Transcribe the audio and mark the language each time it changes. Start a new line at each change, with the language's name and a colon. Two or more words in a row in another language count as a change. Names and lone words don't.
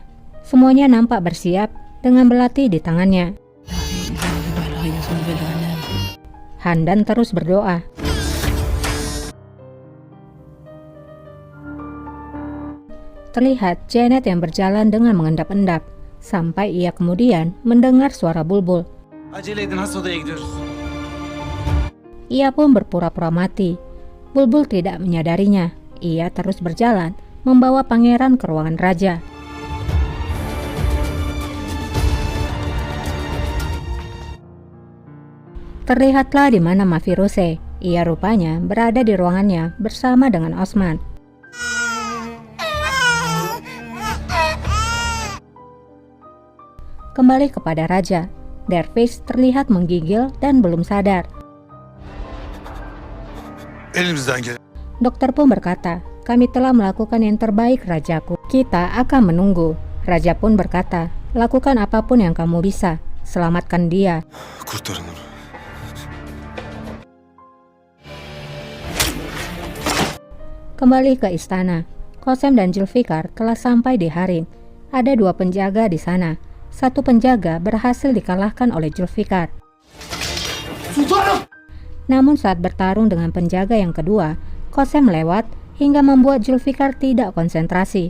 Indonesian: Semuanya nampak bersiap dengan belati di tangannya. Handan terus berdoa. Terlihat Janet yang berjalan dengan mengendap-endap, sampai ia kemudian mendengar suara Bulbul.
Turkish: Acele edin, has odaya gidiyoruz.
Indonesian: Ia pun berpura-pura mati. Bulbul tidak menyadarinya. Ia terus berjalan, membawa pangeran ke ruangan raja. Terlihatlah di mana Mafiruse. Ia rupanya berada di ruangannya bersama dengan Osman. Kembali kepada raja, Dervish terlihat menggigil dan belum sadar.
Turkish: Elimizden gelen.
Indonesian: Dokter pun berkata, kami telah melakukan yang terbaik rajaku. Kita akan menunggu. Raja pun berkata, lakukan apapun yang kamu bisa. Selamatkan dia.
Turkish: Kurtarın onu.
Indonesian: Kembali ke istana. Qasem dan Zulfikar telah sampai di harim. Ada 2 penjaga di sana. Satu penjaga berhasil dikalahkan oleh Zulfikar. Namun saat bertarung dengan penjaga yang kedua, Qasem lewat hingga membuat Zulfikar tidak konsentrasi.